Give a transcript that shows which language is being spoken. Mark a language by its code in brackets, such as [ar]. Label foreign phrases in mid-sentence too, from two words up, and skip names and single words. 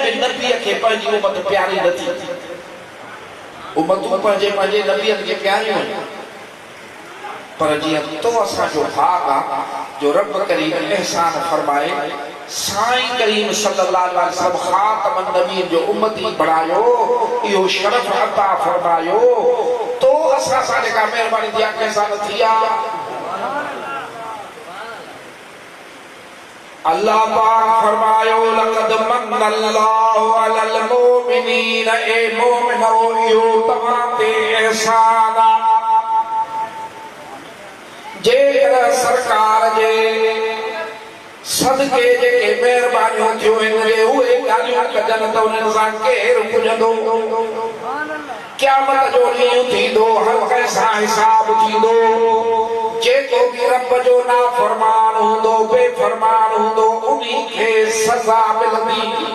[sd] बि नबीअ खे पंहिंजी उम्मत प्यारी न थी उम्मतूं पंहिंजे पंहिंजे नबीअ खे प्यारियूं आहिनि पर जीअं तो असांजो भाग आहे जो रब करीम एहसान फरमाए साईं करीम [ar] صلى الله عليه وسلم خاتم النبيين [sd] जो उम्मती बणायो इहो शरफ अता फरमायो तो असां सां जेका महिरबानी थी आहे कंहिंसां न थी आहे अल्लाह पाक फरमायो [ar] لقد من الله على المؤمنين [sd] ए मोमिनो इहो तव्हां ते एहसान आहे जेकर सरकार जे सदके जेके महिरबानियूं थियूं आहिनि उहे ॻाल्हियूं कजनि त उन्हनि सां केरु पुॼंदो क़यामत जो ॾींहुं थींदो हर कंहिंसां हिसाब थींदो जेको बि रब जो नाफ़रमान हूंदो बेफ़रमान हूंदो उन्ही खे सज़ा मिलंदी